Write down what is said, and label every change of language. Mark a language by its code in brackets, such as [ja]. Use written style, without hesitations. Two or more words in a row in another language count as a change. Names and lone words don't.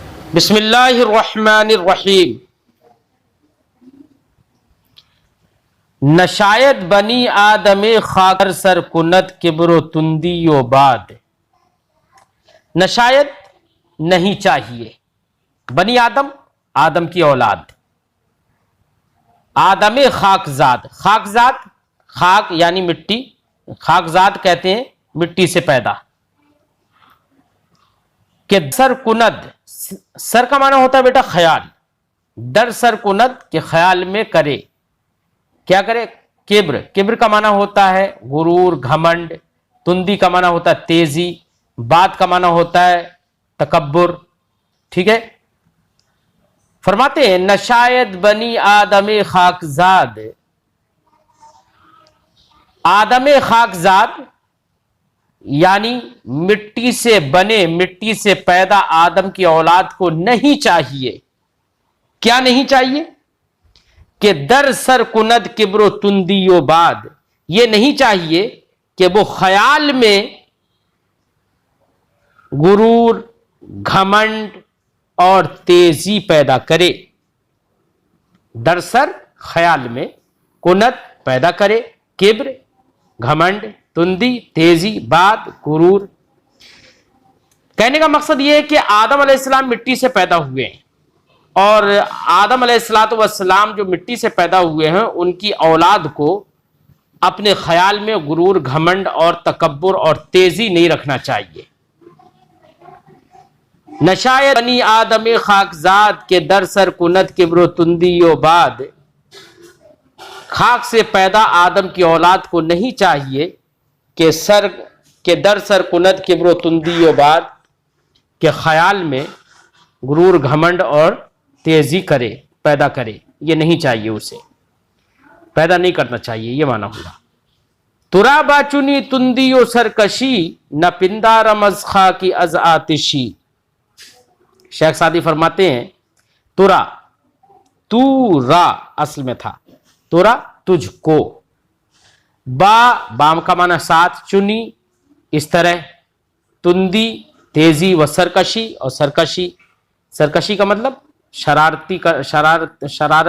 [ar] بسم اللہ الرحمن الرحیم۔ [fa] نشاید بنی آدم خاک سر کند کبر و تندی و باد۔ [ur] نشاید نہیں چاہیے، [fa] بنی آدم [ur] آدم کی اولاد، [fa] آدم خاکزاد، [ur] خاکزاد خاک یعنی مٹی، خاکزاد کہتے ہیں مٹی سے پیدا، [fa] کہ سر کند، [ur] سر کا معنی ہوتا ہے بیٹا خیال، [fa] در سر کند [ur] کہ خیال میں کرے، کیا کرے؟ کبر، کبر کا معنی ہوتا ہے غرور، گھمنڈ، تندی کا معنی ہوتا ہے تیزی، بات کا معنی ہوتا ہے تکبر، ٹھیک ہے؟ فرماتے ہیں [fa] نشاید بنی آدم خاکزاد، آدم خاکزاد [ur] یعنی مٹی سے بنے، مٹی سے پیدا آدم کی اولاد کو نہیں چاہیے، کیا نہیں چاہیے؟ [fa] کہ در سر کند کبر و تندی و باد، [ur] یہ نہیں چاہیے کہ وہ خیال میں غرور، گھمنڈ اور تیزی پیدا کرے، [fa] در سر [ur] خیال میں، کند پیدا کرے، کبر گھمنڈ، تندی تیزی، باد غرور۔ کہنے کا مقصد یہ ہے کہ آدم علیہ السلام مٹی سے پیدا ہوئے ہیں، اور آدم علیہ السلام جو مٹی سے پیدا ہوئے ہیں ان کی اولاد کو اپنے خیال میں غرور، گھمنڈ اور تکبر اور تیزی نہیں رکھنا چاہیے۔ [fa] نشاید بنی آدم خاکزاد کے در سر کند کبر و تندی و باد، [ur] خاک سے پیدا آدم کی اولاد کو نہیں چاہیے کہ [fa] در سر کند کبر و تندی و باد، [ur] کہ خیال میں غرور، گھمنڈ اور تیزی کرے، پیدا کرے، یہ نہیں چاہیے، اسے پیدا نہیں کرنا چاہیے، یہ معنی ہوگا۔ [fa] ترا باچنی تندی و سرکشی، نہ پندارم از خاکی از آتشی۔ [ur] شیخ سعدی فرماتے ہیں ترا، تو را اصل میں تھا، ترا تجھ کو، با بام کا معنی ساتھ، چنی اس طرح، تندی تیزی، [fa] و سرکشی [ur] اور سرکشی، سرکشی کا مطلب شرارتی کا، شرارت۔